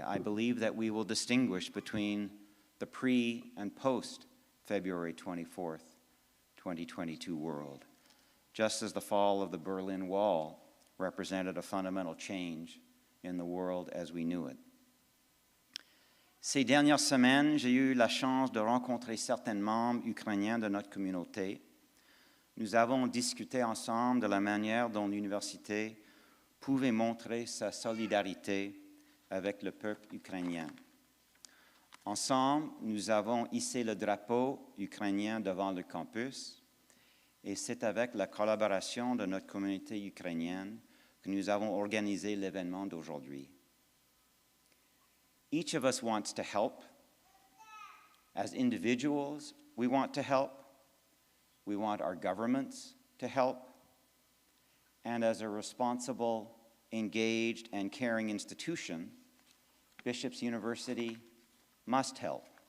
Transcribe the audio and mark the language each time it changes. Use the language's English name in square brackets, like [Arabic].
[English] I believe that we will distinguish between the pre- and post-February 24th, 2022 world, just as the fall of the Berlin Wall represented a fundamental change in the world as we knew it. [French] Ces dernières semaines, j'ai eu la chance de rencontrer certains membres ukrainiens de notre communauté. Nous avons discuté ensemble de la manière dont l'université pouvait montrer sa solidarité avec le peuple ukrainien. Ensemble, nous avons hissé le drapeau ukrainien devant le campus, et c'est avec la collaboration de notre communauté ukrainienne que nous avons organisé l'événement d'aujourd'hui. [English] Each of us wants to help. As individuals, we want to help. We want our governments to help. And as a responsible, engaged, and caring institution, Bishop's University must help.